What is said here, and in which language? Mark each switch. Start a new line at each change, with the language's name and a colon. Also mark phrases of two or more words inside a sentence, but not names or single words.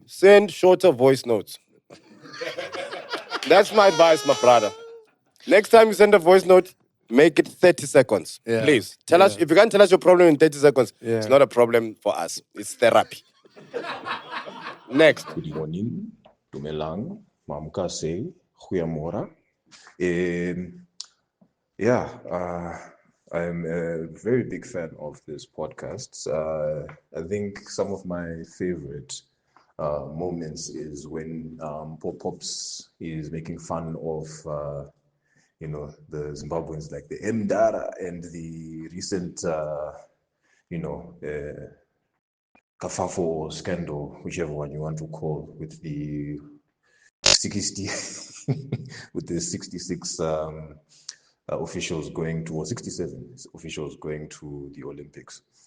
English: Send shorter voice notes. That's my advice, my brother. Next time you send a voice note, make it 30 seconds. Yeah. Please. Tell us, if you can't tell us your problem in 30 seconds, it's not a problem for us. It's therapy. Next. Good morning. Dumelang. Mamkase. Goeiemorgen. I'm a very big fan of this podcast. I think some of my favorite moments is when Pops is making fun of the Zimbabweans, like the Mdara and the recent Kafafo scandal, whichever one you want to call, with the 60 with the 66 officials going to, or 67 officials going to the Olympics.